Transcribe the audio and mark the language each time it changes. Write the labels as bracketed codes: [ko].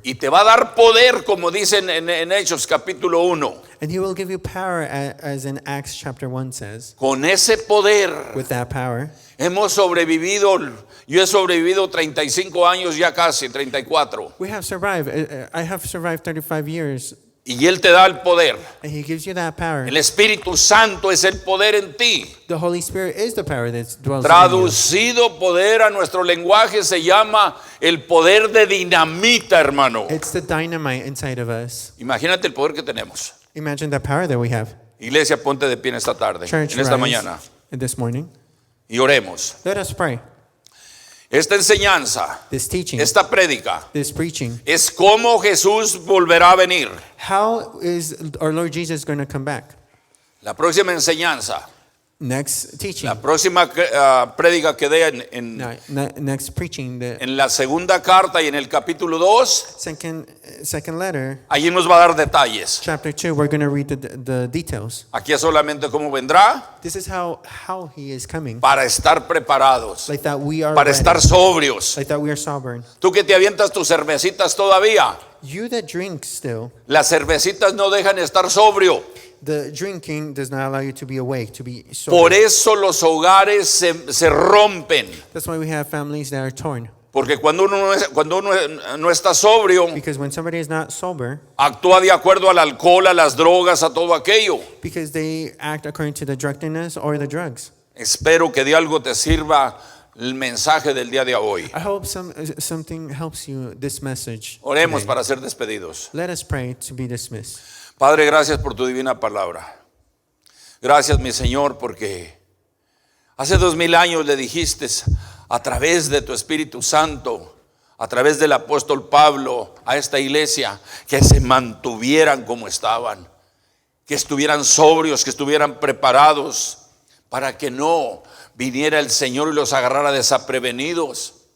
[es] Y te va a dar poder, como dicen en Hechos capítulo 1. [en] And He will give you power, as in Acts chapter 1 says. [es] Con ese poder [en] With that power, [es] hemos sobrevivido. Yo he sobrevivido 35 años ya casi, 34. [en] we have survived. I have survived 35 years. [es] Y Él te da el poder. [en] And He gives you that power. [es] El Espíritu Santo es el poder en ti. [en] The Holy Spirit is the power that dwells in [es] Traducido poder a nuestro lenguaje se llama el poder de dinamita, hermano. [en] you. It's the dynamite inside of us. [es] Imagínate el poder que tenemos. [en] Imagine the power that we have. [es] Iglesia, ponte de pie en esta tarde, [en] Church, [es] en esta mañana, [en] this morning. [es] y oremos. [en] Let us pray. [es] Esta enseñanza, [en] This teaching, [es] esta prédica, [en] this preaching. [es] es cómo Jesús volverá a venir. [en] How is our Lord Jesus going to come back? [es] La próxima enseñanza, [en] Next teaching. [es] la próxima prédica que dé [en] Next preaching. The [es] en la segunda carta y en el capítulo 2, [en] second letter, [es] allí nos va a dar detalles. [en] chapter 2, we're going to read the details. [es] Aquí es solamente cómo vendrá [en] This is how He is coming. [es] para estar preparados, [en] Like that we are [es] para [en] ready. [es] estar sobrios. [en] Like that we are sovereign. [es] Tú que te avientas tus cervecitas todavía, [en] You that drink still, [es] las cervecitas no dejan estar sobrio. [en] the drinking does not allow you to be awake, to be [es] Por [en] sober. [es] eso los hogares se rompen. [en] That's why we have families that are torn. [es] Porque cuando uno no está sobrio, [en] Because when somebody is not sober, [es] actúa de acuerdo al alcohol, a las drogas, a todo aquello. [en] because they act according to the drunkenness or the drugs. [es] Espero que de algo te sirva el mensaje del día de hoy. [en] I hope something helps you this message. [es] Oremos [en] today. [es] para ser despedidos. [en] Let us pray to be dismissed. [es] Padre, gracias por tu divina palabra. Gracias, mi Señor, porque hace 2000 años le dijiste a través de tu Espíritu Santo, a través del apóstol Pablo, a esta iglesia, que se mantuvieran como estaban, que estuvieran sobrios, que estuvieran preparados, para que no viniera el Señor y los agarrara desaprevenidos.